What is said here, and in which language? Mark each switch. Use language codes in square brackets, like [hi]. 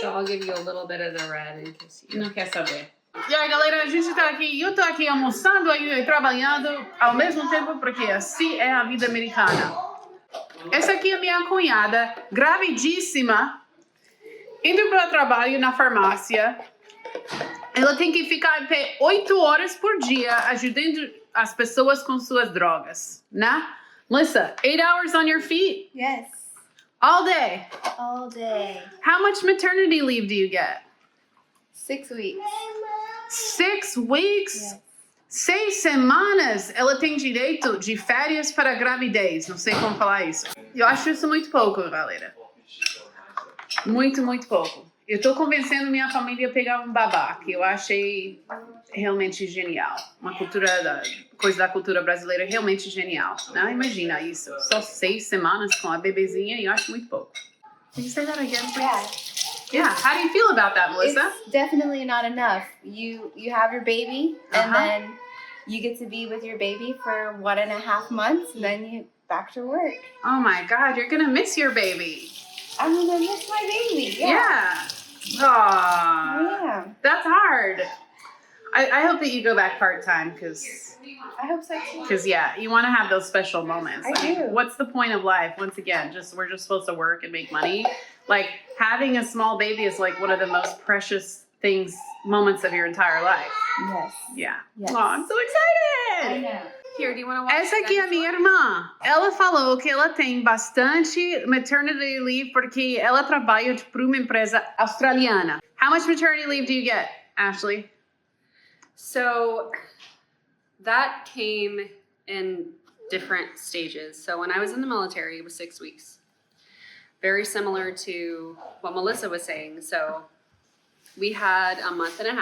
[en] So I'll give you a little bit of the red in case you... [pt] Não quer saber. E aí, galera, a gente tá aqui, eu tô aqui almoçando e trabalhando ao mesmo tempo, porque assim é a vida americana. Essa aqui é minha cunhada, gravidíssima, indo para o trabalho na farmácia. Ela tem que ficar em pé 8 horas por dia, ajudando as pessoas com suas drogas, né? [en] Melissa, 8 hours on your feet? Yes. All day? All day. How much maternity leave do you get? 6 weeks. 6 weeks? Yes. [pt] 6 semanas ela tem direito de férias para gravidez. Não sei como falar isso. Eu acho isso muito pouco, galera. Muito, muito pouco. Eu tô convencendo minha família a pegar um babá, que eu achei realmente genial. Uma coisa da cultura brasileira realmente genial. Não, imagina isso. Só 6 semanas com a bebezinha, eu acho muito pouco. [en] Can you say that again, please? Yeah. Yeah. How do you feel about that, Melissa? It's definitely not enough. You have your baby, and then you get to be with your baby for 1.5 months, and then you back to work. Oh my God, you're gonna miss your baby. I'm gonna miss my baby. Yeah. Aww. Yeah. That's hard. I hope that you go back part-time because I hope so too. yeah, you want to have those special moments. I Like, do. what's the point of life? Once again, we're just supposed to work and make money. Like having a small baby is like one of the most precious moments of your entire life. Yes. Yeah. Yes. Oh, I'm so I excited. know. Here, do you want to watch? [pt] Essa aqui é a minha irmã. Ela falou que ela tem bastante maternity leave porque ela trabalha para uma empresa australiana. [en] How much maternity leave do you get, Ashley? So that came in different stages. So when I was in the military, it was 6 weeks. Very similar to what Melissa was saying. So we had a 1.5 months.